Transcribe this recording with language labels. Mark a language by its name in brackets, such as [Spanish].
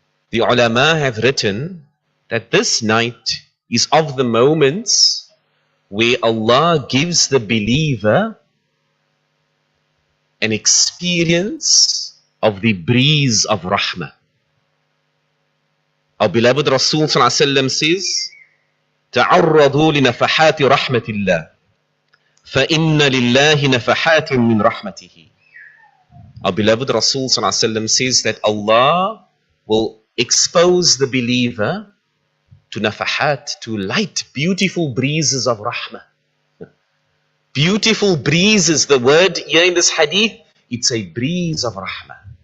[English] The ulama have written that this night is of the moments where Allah gives the believer an experience of the breeze of rahmah. [Arabic] Our beloved Rasul says, تعرضوا لنفحات رحمة الله فإن لله نفحات من رحمته. [English] Our beloved Rasul says that Allah will expose the believer to nafahat, to light, beautiful breezes of rahmah. Beautiful breezes, the word here in this hadith, it's a breeze of rahmah.